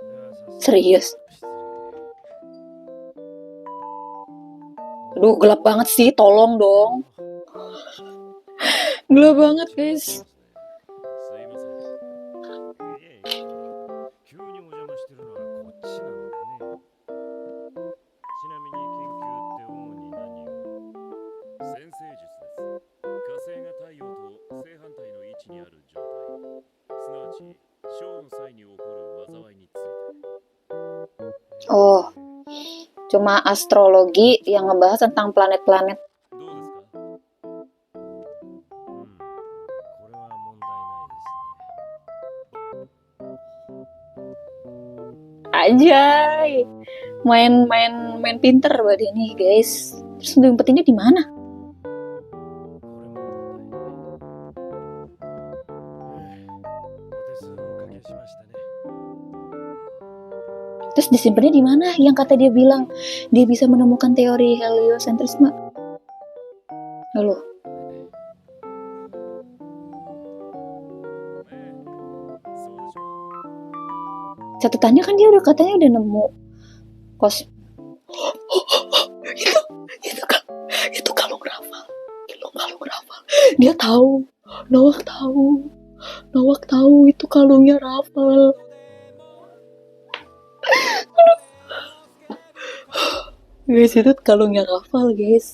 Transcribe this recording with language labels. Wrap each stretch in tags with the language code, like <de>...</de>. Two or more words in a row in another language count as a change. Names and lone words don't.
<id>Serius. Aduh, gelap banget sih, tolong dong. Gelap banget, guys.</id> <ja>すいません。いえいえ、急にお邪魔してるのはこっちなのでね。ちなみに研究って主に何を？先生術です。火星が太陽と正反対の位置にある状態。すなわち、ショーの際に起こる災いについて。</ja> <id>Oh, cuma astrologi yang ngebahas tentang planet-planet.</id> <ja>どうですか？これは問題ないですね。</ja> <id>Ajay, main pinter buat ini, guys. Terus ngumpetnya di mana?</id> <ja>これも問題ない。お手数をおかけしましたね。</ja> <id>Terus disimpannya di mana? Yang kata dia bilang dia bisa menemukan teori heliocentrisme. Lalu,</id> <ja>そうでしょう。</ja> <id>catatannya kan dia udah katanya udah nemu kos. itu kalung Rafael. Dia tahu. Nawak tahu itu kalungnya Rafael. Guys, itu kalungnya Rafael, guys.</id>